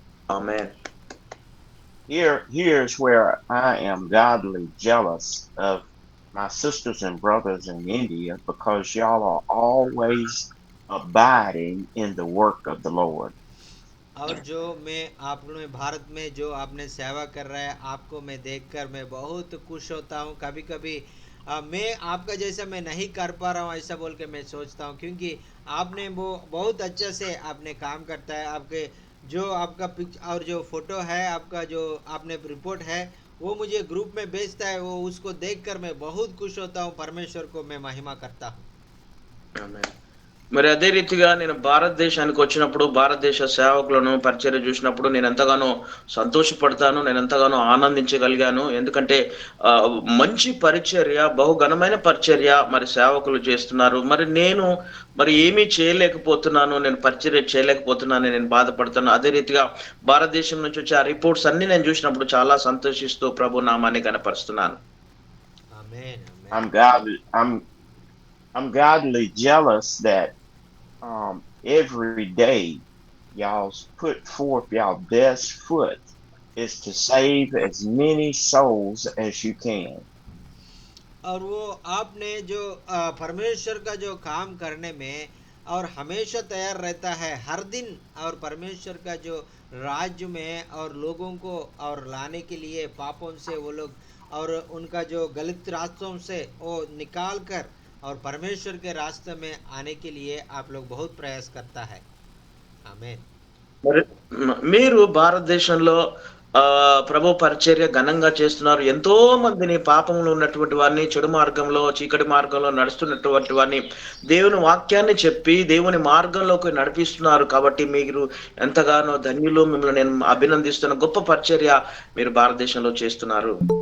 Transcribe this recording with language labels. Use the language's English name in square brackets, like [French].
[Telugu] Amen. [English] Here's where I am godly jealous of my sisters and brothers in India, because y'all are always abiding in the work of the Lord. [Hindi] और जो मैं आप लोग भारत में जो आपने सेवा कर रहा है, आपको मैं देखकर मैं बहुत खुश होता हूँ. कभी कभी मैं आपका जैसा मैं नहीं कर पा रहा हूँ ऐसा बोल के मैं सोचता हूँ, क्योंकि आपने वो बहुत अच्छे से आपने काम करता है. आपके जो आपका पिक्चर और जो फोटो है, आपका जो आपने रिपोर्ट है, वो मुझे ग्रुप में भेजता है. वो उसको देखकर मैं बहुत खुश होता हूँ. परमेश्वर को मैं महिमा करता हूँ. [Telugu] ఆమేన్. మరి అదే రీతిగా నేను భారతదేశానికి వచ్చినప్పుడు భారతదేశ సేవకులను పరిచర్య చూసినప్పుడు నేను ఎంతగానో సంతోషపడతాను, నేను ఎంతగానో ఆనందించగలిగాను. ఎందుకంటే మంచి పరిచర్య, బహుఘనమైన పరిచర్య మరి సేవకులు చేస్తున్నారు. నేను ఏమీ చేయలేకపోతున్నాను, నేను పరిచర్య చేయలేకపోతున్నాను, నేను బాధపడుతున్నాను. అదే రీతిగా భారతదేశం నుంచి వచ్చే ఆ రిపోర్ట్స్ అన్ని నేను చూసినప్పుడు చాలా సంతోషిస్తూ ప్రభు నామాన్ని కనపరుస్తున్నాను. ఆమేన్. [English] I'm godly jealous that every day y'all put forth y'all best foot is to save as many souls as you can. [Hindi] और वो आपने जो परमेश्वर का जो काम करने में और हमेशा तैयार रहता है हर दिन, और परमेश्वर का जो राज्य में और लोगों को और लाने के लिए पापों से वो लोग और उनका जो गलत रास्तों से वो निकाल कर और परमेश्वर के रास्ते में आने के लिए आप लोग बहुत प्रयास करता है. [Telugu] ఆమేన్. మీరు భారతదేశంలో ప్రభు పరిచర్య ఘనంగా చేస్తున్నారు. ఎంతో మందిని పాపంలో ఉన్నటువంటి వారిని, చెడు మార్గంలో, చీకటి మార్గంలో నడుస్తున్నటువంటి వారిని దేవుని వాక్యాన్ని చెప్పి దేవుని మార్గంలోకి నడిపిస్తున్నారు. కాబట్టి మీరు ఎంతగానో ధన్యులు. మిమ్మల్ని నేను అభినందిస్తున్న గొప్ప పరిచర్య మీరు భారతదేశంలో చేస్తున్నారు.